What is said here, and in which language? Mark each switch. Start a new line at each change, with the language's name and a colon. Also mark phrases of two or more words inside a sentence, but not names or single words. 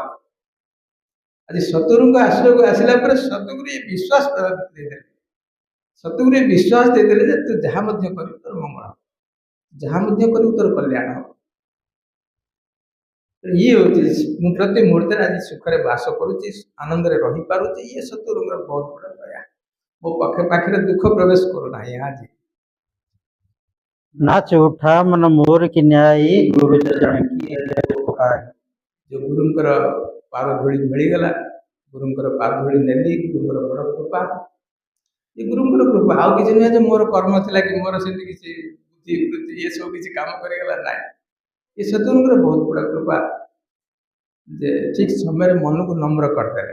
Odia: ଆଜି ସତଗୁରୁଙ୍କ ଆଶ୍ରୟକୁ ଆସିଲା ପରେ ସତଗୁରୁ ଏ ବିଶ୍ୱାସ ଦେଇଦେଲେ, ସତଗୁରୁ ଏ ବିଶ୍ୱାସ ଦେଇଦେଲେ ଯେ ତୁ ଯାହା ମଧ୍ୟ କରିବୁ ତୋର ମଙ୍ଗଳ ହେବ, ଯାହା ମଧ୍ୟ କରିବୁ ତୋର କଲ୍ୟାଣ ହେବ। ଇଏ ହେଉଛି ମୁଁ ପ୍ରତି ମୁହୂର୍ତ୍ତରେ ଆଜି ସୁଖରେ ବାସ କରୁଛି, ଆନନ୍ଦରେ ରହିପାରୁଛି। ଇଏ ସତଗୁରୁଙ୍କର ବହୁତ ବଡ଼ ଦୟା। ମୋ ପାଖରେ ଦୁଃଖ ପ୍ରବେଶ କରୁନାହିଁ। ଆଜି
Hindi: नाच उठा मन मोर की न्यायी गुरु चरण की उपहार।
Odia: जो गुरुଙ୍କର ପାଦ ଧୂଳି ମିଳିଗଲା, ଗୁରୁଙ୍କର ପାଦ ଧୂଳି ନେଲି, ଗୁରୁଙ୍କର ବଡ଼ କୃପା। ଏ ଗୁରୁଙ୍କର କୃପା, ଆଉ କିଛି ନୁହେଁ ଯେ ମୋର କର୍ମ ଥିଲା କି ମୋର ସେମିତି କିଛି ବୁଦ୍ଧି ବୃତ୍ତି ଏସବୁ କିଛି କାମ କରିଗଲା, ନାହିଁ। ଏ ସତଗୁରୁଙ୍କର ବହୁତ ବଡ଼ କୃପା ଯେ ଠିକ୍ ସମୟରେ ମନକୁ ନମ୍ର କରିଦେଲେ।